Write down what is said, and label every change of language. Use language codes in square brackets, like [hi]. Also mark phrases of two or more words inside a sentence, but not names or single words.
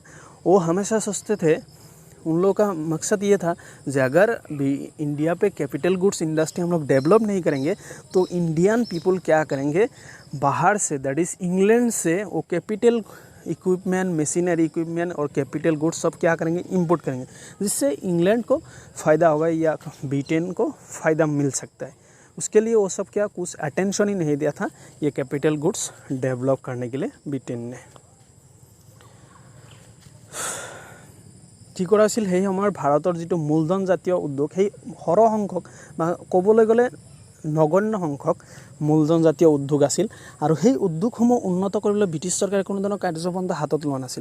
[hi] वो हमेशा सोचते थे, उन लोगों का मकसद ये था कि अगर भी इंडिया पे [en] capital goods industry [hi] हम लोग डेवलप नहीं करेंगे तो [en] Indian people [hi] क्या करेंगे, बाहर से [en] that is England [hi] से वो [en] capital equipment, machinery equipment [hi] और [en] capital goods [hi] सब क्या करेंगे, इंपोर्ट करेंगे, जिससे इंग्लैंड को फ़ायदा होगा या ब्रिटेन को फ़ायदा मिल सकता है. उसके लिए वो सब क्या कुछ अटेंशन ही नहीं दिया था ये [en] capital goods develop [hi] करने के लिए ब्रिटेन ने. [as] কি কৰা আছিল, সেই সময়ৰ ভাৰতৰ যিটো মূলধন জাতীয় উদ্যোগ, সেই সৰহসংখ্যক বা ক'বলৈ গ'লে নগণ্য সংখ্যক মূলধন জাতীয় উদ্যোগ আছিল, আৰু সেই উদ্যোগসমূহ উন্নত কৰিবলৈ ব্ৰিটিছ চৰকাৰে কোনো ধৰণৰ কাৰ্যপন্থা হাতত লোৱা নাছিল.